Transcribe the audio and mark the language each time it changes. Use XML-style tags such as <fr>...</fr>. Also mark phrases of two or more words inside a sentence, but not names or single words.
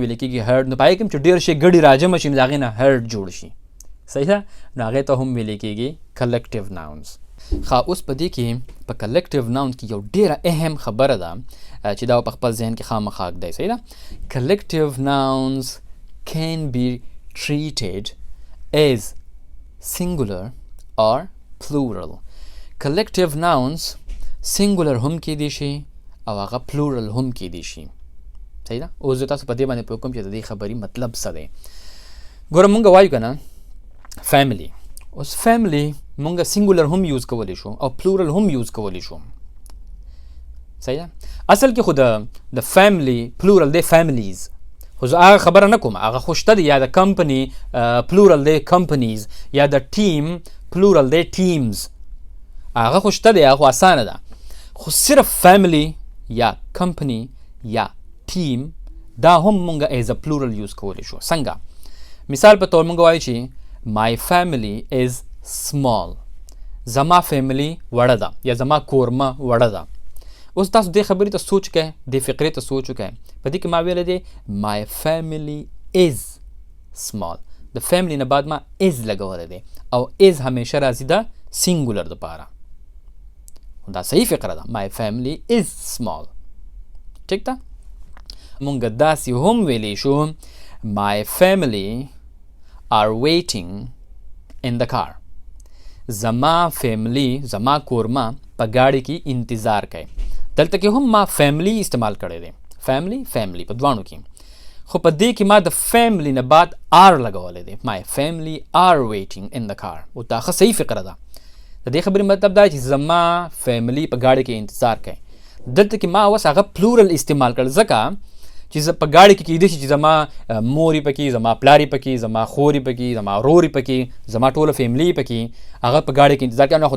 <ps>ویلی کېږي هرډ نو په هغې کې هم چې ډېر شي ګډې راجمع شي نو د هغې نه هرډ جوړ شي صحیح ده نو هغې ته هم ویلی کېږي</ps> <en>collective nouns</en> <ps>اوس په دې کې په</ps> <en>collective nouns</en> <ps>کې یو ډېره اهم خبره ده چې دا په خپل ذهن کې خامخا ږدئ صحیح ده</ps> <en>collective nouns can be treated as singular or plural. Collective nouns singular</en> <ps>هم کېدی شي او هغه plural هم کېدی شي صحیح ده اوس زه تاسو په دې باندې پوه کوم چې د دې خبرې مطلب څه دی ګوره مونږ وایو که نه فیملی اوس فیملی مونږ سنګولر هم یوز کولی شو او پلورل هم یوز کولی شو صحیح ده اصل کې خو د فیملی پلورل دی فیملیز خو زه هغه خبره نه کوم هغه خو شته دی یا د کمپنی پلورل دی کمپنیز یا د ټیم پلورل دی ټیمز هغه خو شته دی هغه خو اسانه ده خو صرف فیملی یا کمپنی یا ټیم دا هم مونږ</ps> <en>is a plural</en> <ps>یوز کولی شو څنګه مثال په طور مونږ وایو چې</ps> <en>my family is small</en> <ps>زما فیملی وړه ده یا زما کورمه وړه ده اوس تاسو دې خبرې ته سوچ کوئ دې فقرې ته سوچ وکئ په دې کې ما ویلی دی</ps> <en>my family is small</en> <ps>د فیملی نه بعد ما is لګولی دی او is همیشه راځي د سینګولر دپاره دا صحیح فقره ده</ps> <en>my family is small</en> <ps>ټیک ده مونږ داسې هم ویلی شو</ps> <en>my family are waiting in the car</en> <ps>زما فیملی زما کورمه په گاڑی کې انتظار کوي دلته کې هم ما فیملی استعمال کړی دی فیملی په دوانو کې خو په دې کې ما د فیملی نه بعد آر لګولی دی</ps> <en>my family are waiting in the car</en> <ps>او دا ښه صحیح فقره ده د دې خبرې مطلب دا چې زما فیملی په گاڑی کې انتظار کوي دلته کې ما اوس هغه پلورل استعمال کړل ځکه چې په گاڑی کې کېدای شي چې زما موري پکې زما پلاري پکې زما خوري پکې زما وروري پکې زما ټوله فیملی پکې هغه په گاڑی کې انتظار کوي نو خو</ps>